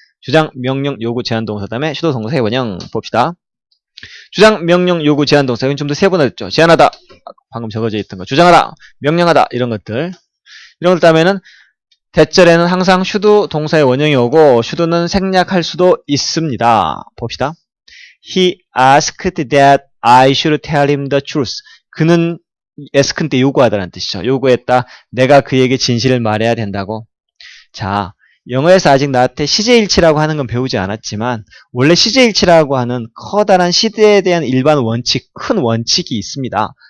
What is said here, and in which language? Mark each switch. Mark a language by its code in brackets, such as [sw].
[ko] 주장, 명령, 요구, 제한 동사 다음에 should 동사의 원형 봅시다. 주장, 명령, 요구, 제한 동사. 이건 좀 더 세분화됐죠. 제한하다. 방금 적어져 있던 거. 주장하다. 명령하다. 이런 것들. 이런 것 다음에는 대절에는 항상 should 동사의 원형이 오고 should는 생략할 수도 있습니다. 봅시다. [en] He asked that I should tell him the truth. [ko] 그는 ask는 때 요구하다는 뜻이죠. 요구했다. 내가 그에게 진실을 말해야 된다고. 자, 영어에서 아직 나한테 시제일치라고 하는 건 배우지 않았지만 원래 시제일치라고 하는 커다란 시대에 대한 일반 원칙, 큰 원칙이 있습니다.